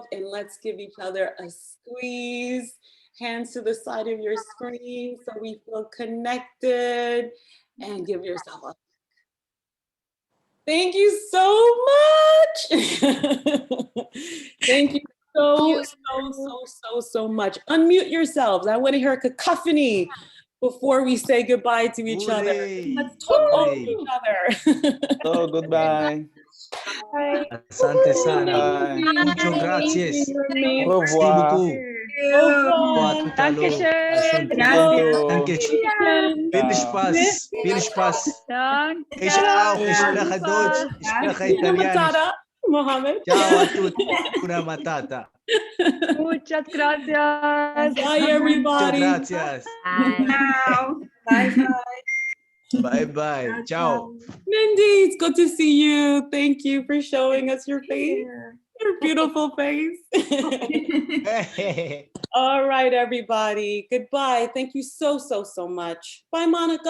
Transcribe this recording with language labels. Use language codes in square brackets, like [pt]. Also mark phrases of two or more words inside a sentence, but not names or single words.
[en] And let's give each other a squeeze. Hands to the side of your screen so we feel connected, and give yourself a thank you so much. Thank you so much. Unmute yourselves. I want to hear a cacophony before we say goodbye to each other. Let's talk over each other. Oh, goodbye. [sw] Asante sana. [en] Bye. [es] Mucho gracias. [fr] Au revoir. [de] Dankeschön. Viel Spaß. Viel Spaß. Ich auch. Ich spreche Deutsch. Ich spreche Italienisch. Mohammed. [it] Ciao a tutti. Una matata. [es] Muchas gracias. [en] Bye, everybody. [es] Muchas gracias. [it] Ciao. [en] Bye bye. Bye bye. Ciao. Mindy, it's good to see you. Thank you for showing us your face. Your beautiful face. All right, everybody. Goodbye. Thank you so much. Bye, Monica.